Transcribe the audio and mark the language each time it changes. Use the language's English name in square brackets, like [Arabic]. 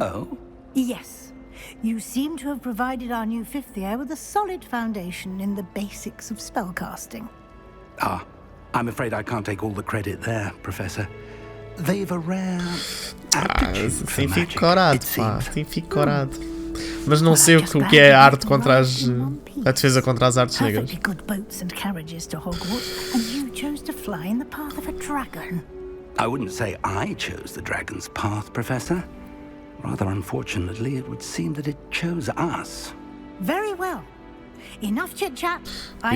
[English] Oh? Yes. You seem to have provided our new fifth year with a solid foundation in the basics of spellcasting. Ah, I'm afraid I can't take all the credit there, Professor. They've a rare aptitude for [Portuguese] Sim, [English] magic, [Portuguese] fico corado, [English] it [Portuguese] pá. [English] seems. [Portuguese] Sim, fico corado. Mas não sei o que é a arte contra as... A defesa contra as artes negras. [English] Perfectly good boats and carriages to Hogwarts, and you chose to fly in the path of a dragon. I wouldn't say I chose the dragon's path, Professor. Rather unfortunately, it would seem that it chose us. Very well. Enough chit-chat. I